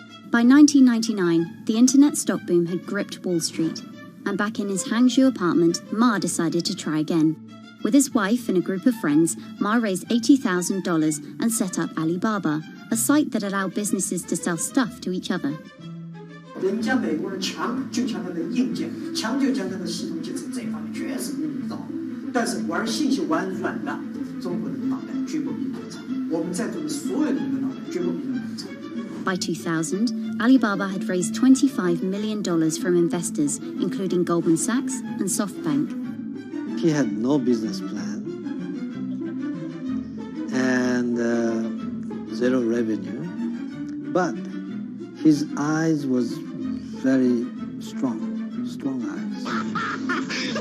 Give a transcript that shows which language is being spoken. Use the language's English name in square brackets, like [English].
[English] By 1999, the internet stock boom had gripped Wall Street, and back in his Hangzhou apartment, Ma decided to try again. With his wife and a group of friends, Ma raised $80,000 and set up Alibaba, a site that allowed businesses to sell stuff to each other. [Chinese] 人家美国人强就强它的硬件，强就强它的系统建设，这方面确实比我们早。但是玩信息玩软了，中国人的脑袋绝不比我们差。我们在座的所有人的脑袋绝不比我们差。 [English] By 2000, Alibaba had raised $25 million from investors, including Goldman Sachs and SoftBank. He had no business plan and zero revenue, but his eyes was very strong eyes.